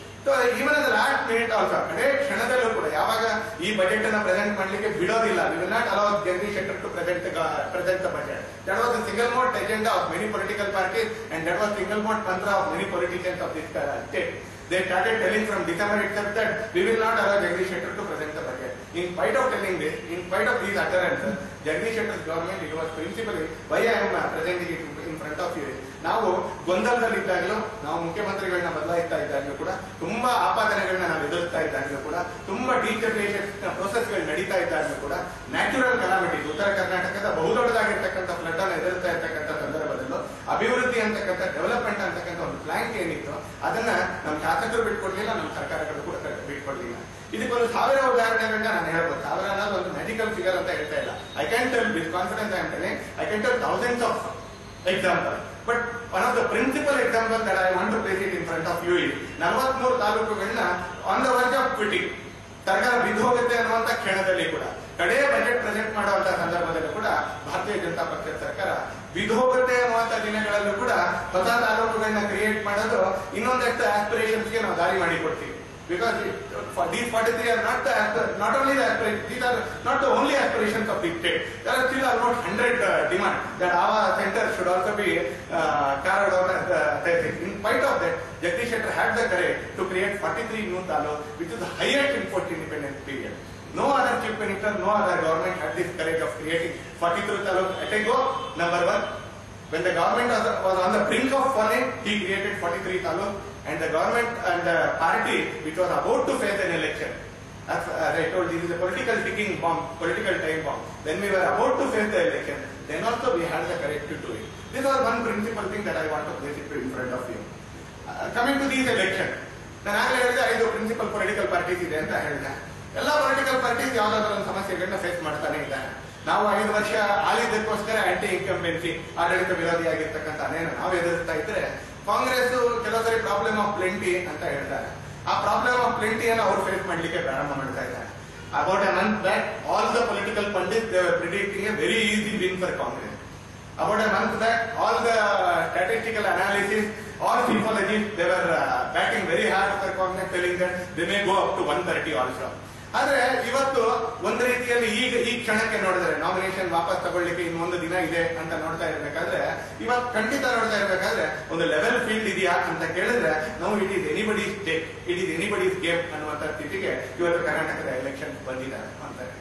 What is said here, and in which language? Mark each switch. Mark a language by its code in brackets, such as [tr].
[en] So even at the last minute also, [kn] ಅದೇ ಕ್ಷಣದಲ್ಲೂ ಕೂಡ ಯಾವಾಗ ಈ ಬಜೆಟ್ ಅನ್ನು ಪ್ರೆಸೆಂಟ್ ಮಾಡಲಿಕ್ಕೆ ಬಿಡೋದಿಲ್ಲ, [en] we will not allow Jagdish Shettar to present the budget. That was the single most agenda of many political parties, and that was single most mantra of many politicians of this state. They started telling from December itself that we will not allow Jagdish Shettar to present the budget. In spite of telling this, in spite of these utterances, Jagdish Shettar's government, it was principally, why I am presenting it in front of you, [kn] ನಾವು ಗೊಂದಲದಲ್ಲಿದ್ದಾಗಲೂ, ನಾವು ಮುಖ್ಯಮಂತ್ರಿಗಳನ್ನ ಬದಲಾಯಿಸ್ತಾ ಇದ್ದಾಗಲೂ ಕೂಡ, ತುಂಬಾ ಆಪಾದನೆಗಳನ್ನ ನಾವು ಎದುರಿಸ್ತಾ ಇದ್ದಾಗಲೂ ಕೂಡ, ತುಂಬಾ ಡಿಸ್ಟೆಬಿಲೈಸೇಷನ್ ಪ್ರೋಸೆಸ್ಗಳು ನಡೀತಾ ಇದ್ದಾಗಲೂ ಕೂಡ, ನ್ಯಾಚುರಲ್ ಕಲಾಮಿಟೀಸ್, ಉತ್ತರ ಕರ್ನಾಟಕದ ಬಹುದೊಡ್ಡದಾಗಿರ್ತಕ್ಕಂಥ ಫ್ಲಡ್ ಅನ್ನು ಎದುರಿಸ್ತಾ ಇರ್ತಕ್ಕಂಥ ಸಂದರ್ಭದಲ್ಲೂ ಅಭಿವೃದ್ಧಿ ಅಂತಕ್ಕಂಥ ಡೆವಲಪ್ಮೆಂಟ್ ಅಂತಕ್ಕಂಥ ಒಂದು ಪ್ಲಾನ್ ಏನಿತ್ತು ಅದನ್ನ ನಮ್ಮ ಶಾಸಕರು ಬಿಟ್ಕೊಡ್ಲಿಲ್ಲ, ನಮ್ಮ ಸರ್ಕಾರಗಳು ಕೂಡ ಬಿಟ್ಕೊಡ್ಲಿಲ್ಲ. ಇದಕ್ಕೊಂದು 1000 ಉದಾಹರಣೆಗಳನ್ನ ನಾನು ಹೇಳ್ಬೋದು. 1000 ಅನ್ನೋದು ಒಂದು ಮ್ಯಾಜಿಕಲ್ ಫಿಗರ್ ಅಂತ ಹೇಳ್ತಾ ಇಲ್ಲ. [en] I can tell with confidence, I am telling, I can tell thousands of examples. But one of the principal examples that I want to place it in front of you is [kn] 43 ತಾಲೂಕುಗಳನ್ನ [en] on the verge of quitting, [kn] ಸರ್ಕಾರ ಬಿದ್ದು ಹೋಗುತ್ತೆ ಅನ್ನುವಂತ ಕ್ಷಣದಲ್ಲಿ ಕೂಡ, ಕಡೆ budget present ಮಾಡುವಂತ ಸಂದರ್ಭದಲ್ಲೂ ಕೂಡ ಭಾರತೀಯ ಜನತಾ ಪಕ್ಷದ ಸರ್ಕಾರ ಬಿದ್ದು ಹೋಗುತ್ತೆ ಅನ್ನುವಂತ ದಿನಗಳಲ್ಲೂ ಕೂಡ ಹೊಸ ತಾಲೂಕುಗಳನ್ನ ಕ್ರಿಯೇಟ್ ಮಾಡೋದು ಇನ್ನೊಂದಷ್ಟು ಆಸ್ಪಿರೇಷನ್ಸ್ಗೆ ನಾವು ದಾರಿ ಮಾಡಿಕೊಡ್ತೀವಿ. [en] Because these 43 are not only the aspirations, these are not the only aspirations of the state. There are still almost 100 demands that our center should also be carried out as tehsil. In spite of that, Jagdish Shettar had the courage to create 43 new taluks, which is the highest in post-independence period. No other chief minister, no other government had this courage of creating 43 taluks at a go. Number one, when the government was on the brink of falling, he created 43 taluks. And the government and the party which was about to face an election, as I told, this is a political ticking bomb, political time bomb. When we were about to face the election, then also we had the courage to do it. This was one principal thing that I want to place it in front of you. Coming to these elections, [kn] ನಾನು ಆಗಲೇ ಹೇಳಿದೆ 5 principal political parties ಇದೆ ಅಂತ ಹೇಳಿದೆ. ಎಲ್ಲ political parties ಯಾವ್ದಾದ್ರು ಒಂದು ಸಮಸ್ಯೆಗಳನ್ನ ಫೇಸ್ ಮಾಡ್ತಾನೆ ಇದ್ದಾರೆ. ನಾವು 5 ವರ್ಷ ಆಳಿದ್ದಕ್ಕೋಸ್ಕರ ಆಂಟಿ ಇನ್ಕಂಬೆನ್ಸಿ, ಆಡಳಿತ ವಿರೋಧಿಯಾಗಿರ್ತಕ್ಕಂಥ ಅನೇಕ ನಾವು ಎದುರಿಸ್ತಾ ಇದ್ರೆ, ಕಾಂಗ್ರೆಸ್ ಕೆಲವು ಸರಿ ಪ್ರಾಬ್ಲಮ್ ಆಫ್ ಪ್ಲೆಂಟಿ ಅಂತ ಹೇಳ್ತಾರೆ. ಆ ಪ್ರಾಬ್ಲಮ್ ಆಫ್ ಪ್ಲೆಂಟಿಯನ್ನು ಅವರು ಫೇಸ್ ಮಾಡಲಿಕ್ಕೆ ಪ್ರಾರಂಭ ಮಾಡ್ತಾ ಇದ್ದಾರೆ. [en] About a month back, all the political pundits, they were predicting a very easy win for Congress. About a month back, all the statistical analysis, all psychologists, they were backing very hard for Congress, telling that they may go up to 130 also. [kn] ಆದ್ರೆ ಇವತ್ತು ಒಂದು ರೀತಿಯಲ್ಲಿ ಈ ಕ್ಷಣಕ್ಕೆ ನೋಡಿದ್ರೆ nomination ವಾಪಸ್ ತಗೊಳ್ಳಿಕ್ಕೆ ಇನ್ನೊಂದು ದಿನ ಇದೆ ಅಂತ ನೋಡ್ತಾ ಇರ್ಬೇಕಾದ್ರೆ, ಇವತ್ತು ಖಂಡಿತ ನೋಡ್ತಾ ಇರ್ಬೇಕಾದ್ರೆ ಒಂದು ಲೆವೆಲ್ ಫೀಲ್ಡ್ ಇದೆಯಾ ಅಂತ ಕೇಳಿದ್ರೆ ನಾವು [en] it is anybody's take, it is anybody's game [kn] ಅನ್ನುವಂತ ಸ್ಥಿತಿಗೆ ಇವತ್ತು ಕರ್ನಾಟಕದ ಎಲೆಕ್ಷನ್ ಬಂದಿದ್ದಾರೆ ಅಂತ.